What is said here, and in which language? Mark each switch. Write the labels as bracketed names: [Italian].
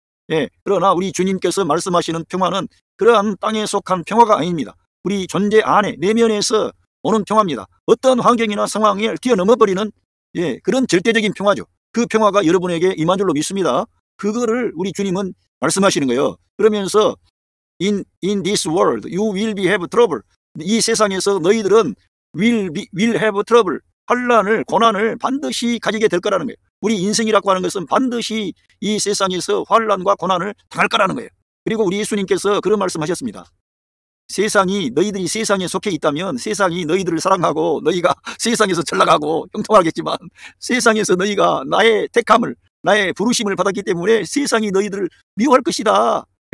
[Korean] 예, 그러나 우리 주님께서 말씀하시는 평화는 그러한 땅에 속한 평화가 아닙니다. 우리 존재 안에 내면에서 오는 평화입니다. 어떤 환경이나 상황을 뛰어넘어 버리는 그런 절대적인 평화죠. 그 평화가 여러분에게 임한 줄로 믿습니다. 그거를 우리 주님은 말씀하시는 거예요. [English] 그러면서 in this world you will be have trouble. [Korean] 이 세상에서 너희들은 [English] will have trouble. [Korean] 환난을, 고난을 반드시 가지게 될 거라는 거예요. 우리 인생이라고 하는 것은 반드시 이 세상에서 환난과 고난을 당할 거라는 거예요. 그리고 우리 예수님께서 그런 말씀하셨습니다. 너희들이 세상에 속해 있다면 세상이 너희들을 사랑하고 너희가 세상에서 잘 나가고 형통하겠지만, 세상에서 너희가 나의 택함을, 나의 부르심을 받았기 때문에 세상이 너희들을 미워할 것이다.